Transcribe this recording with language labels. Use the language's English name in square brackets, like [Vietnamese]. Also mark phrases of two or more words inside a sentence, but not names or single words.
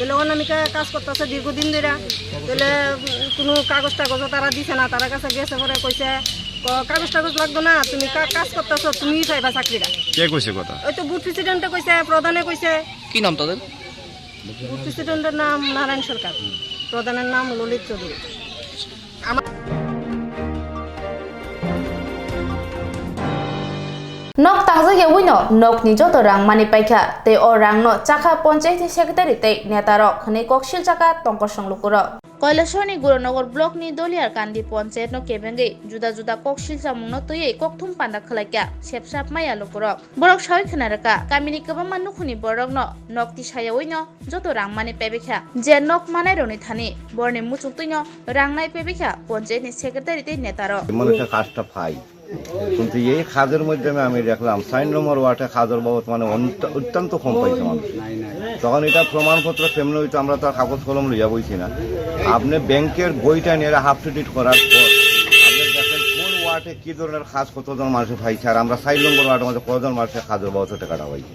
[Bangla] তাহলে অনামিকা কাজ করতেছে দীর্ঘদিন ধরে, তাহলে কোনো কাগজ টাগজও তারা দিছে না, তারা কাছে গেছে পরে কইছে কাগজ টাগজ লাগতো না, তুমি কাজ করতেছো, তুমি পাইবা চাকরিটা। কে কইছে কথা? ওই তো [English] booth president [Bangla] কইছে, প্রধানে কইছে। কি নাম তাদের? [English] booth president's [Bangla] নাম নারায়ণ সরকার, প্রধানের নাম ললিত চৌধুরী। [Kok Borok] nok tangzage wino nok ni joto rang mani paikha te o rang no chakha panchayati secretary te neta rok khane kokshil chaka tongkor songlukuro কৈলাসহরনি গুরুনগর ব্লক নি দলিয়ার কান্দি পঞ্চায়েত no kebenge juda juda kokshil samung no tuyei kokthum panda khlaikya sepsap maya lukurok borok sawi khnaraka kamini kebama nukhuni borok no nok ti sayawoi no joto rang mani pebekha je nok manai roni thani borni muchuk tuino rang nai pebekha পঞ্চায়েত ni secretary te neta rok [Bangla] মানুষের কাজটা পাই, কিন্তু এই কাজের মাধ্যমে আমি দেখলাম 4 নম্বর ওয়ার্ডে কাজের বাবদ মানে অত্যন্ত কম পাইছে মানুষ। তখন এটা প্রমাণপত্র কেমন হইতো, আমরা তো কাগজ কলম লইয়া বইছি না। আপনি ব্যাংকের বইটা নিয়ে হাফ টু ডিট করার পর আপনি দেখেন কোন ওয়ার্ডে কি ধরনের কাজ কতজন মানুষ পাইছে, আর আমরা 4 নম্বর ওয়ার্ডের মধ্যে কতজন মানুষের কাজের বাবদ টাকাটা পাইছে।